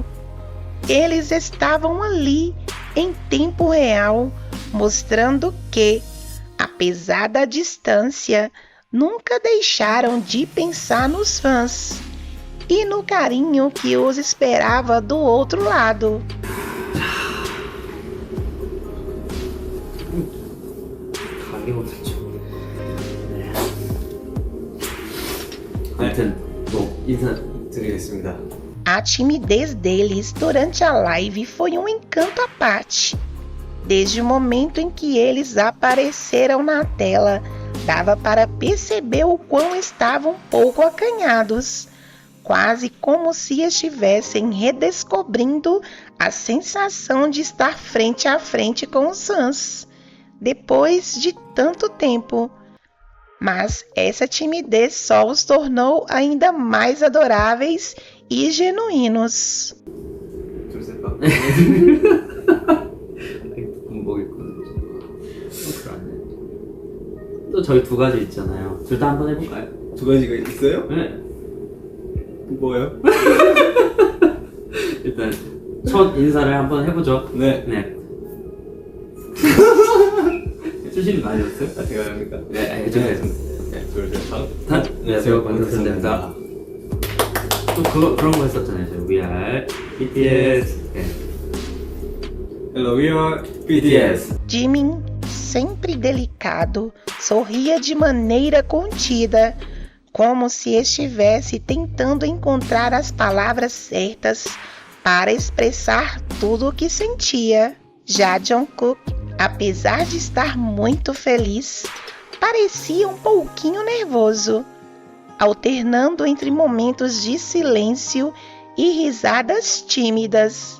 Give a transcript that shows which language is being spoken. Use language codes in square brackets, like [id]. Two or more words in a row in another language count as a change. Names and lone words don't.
[pt] Eles estavam ali em tempo real, mostrando que, apesar da distância, nunca deixaram de pensar nos fãs e no carinho que os esperava do outro lado. [ko] 네. 아무튼 뭐 인사드리겠습니다. [pt] A timidez deles durante a live foi um encanto à parte. Desde o momento em que eles apareceram na tela, dava para perceber o quão estavam um pouco acanhados, quase como se estivessem redescobrindo a sensação de estar frente a frente com os fãs, depois de tanto tempo. Mas essa timidez só os tornou ainda mais adoráveis e genuínos. [ko] 또 저희 두 가지 있잖아요. 둘 다 한번 해볼까요? 두 가지가 있어요? 네. 뭐예요? 일단 첫 인사를 한번 해보죠. 네. 네. 해주시는 거 아니었어요? 아, 제가 합니까? 네, 해주겠습니다. 네, 둘, 셋, 안녕하세요, 반갑습니다. 또 그런 거 했었잖아요. 저 [en] We are BTS. [ko] 네. [en] Hello, we are BTS. [pt] Jimin, sempre delicado, sorria de maneira contida, como se estivesse tentando encontrar as palavras certas para expressar tudo o que sentia. Já Jungkook, apesar de estar muito feliz, parecia um pouquinho nervoso, alternando entre momentos de silêncio e risadas tímidas.